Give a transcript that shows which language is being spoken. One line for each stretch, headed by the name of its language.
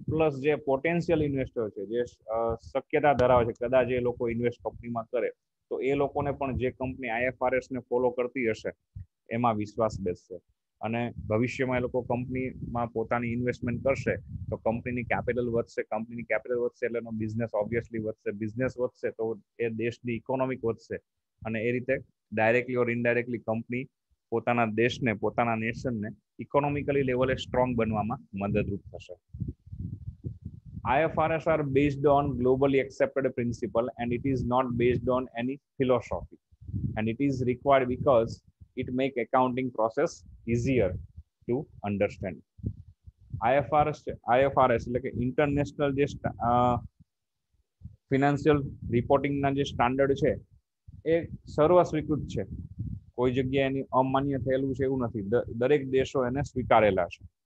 Gujarati: Plus જે potential investor છે, જે શક્યતા ધરાવે છે કદાચ એ લોકો ઇન્વેસ્ટ કંપનીમાં કરે તો એ લોકોને પણ જે કંપની IFRS ને ફોલો કરતી હશે એમાં વિશ્વાસ બેસશે અને ભવિષ્યમાં એ લોકો કંપનીમાં પોતાની ઇન્વેસ્ટમેન્ટ કરશે તો કંપનીની કેપિટલ વધશે, કંપનીની કેપિટલ વધશે એટલે એનો બિઝનેસ ઓબ્વિયસલી વધશે, બિઝનેસ વધશે તો એ દેશની ઇકોનોમિક વધશે અને એ રીતે ડાયરેક્ટલી ઓર ઇનડાયરેક્ટલી કંપની પોતાના દેશને, પોતાના નેશનને ઇકોનોમિકલી લેવલે સ્ટ્રોંગ બનવામાં મદદરૂપ થશે.
English: IFRS are based on globally accepted principle and it is not based on any philosophy, and it is required because it make accounting process easier to understand.
Gujarati: IFRS એટલે કે international જે financial રિપોર્ટિંગના જે standard છે એ સર્વ સ્વીકૃત છે, કોઈ જગ્યાએ એની અમાન્ય થયેલું છે એવું નથી, દરેક દેશો એને સ્વીકારેલા છે.